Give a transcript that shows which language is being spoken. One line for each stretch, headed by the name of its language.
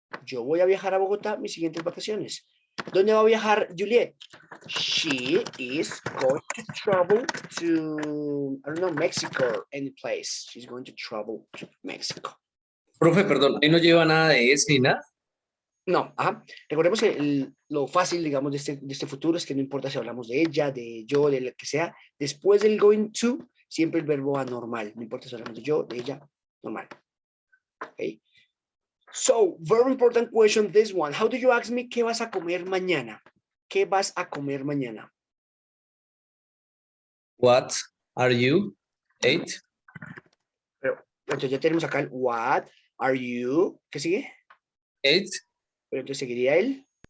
Spanish: Yo voy a viajar a Bogotá mis siguientes vacaciones. ¿Dónde va a viajar Juliet?
English: She is going to travel to, I don't know, Mexico or any place. She's going to travel to Mexico.
Spanish: Profe, perdón, ahí no lleva nada de es ni nada. No, recordemos que lo fácil, digamos, de este futuro es que no importa si hablamos de ella, de yo, de lo que sea, después del going to, siempre el verbo anormal. No importa si hablamos de yo, de ella, normal. Okay.
English: So, very important question, this one. How do you ask me
Spanish: qué vas a comer mañana? ¿Qué vas a comer mañana?
English: What are you? Eight.
Spanish: Pero entonces ya tenemos acá el
English: what are you.
Spanish: ¿Qué sigue?
English: Eight.
Spanish: Pero entonces seguiría el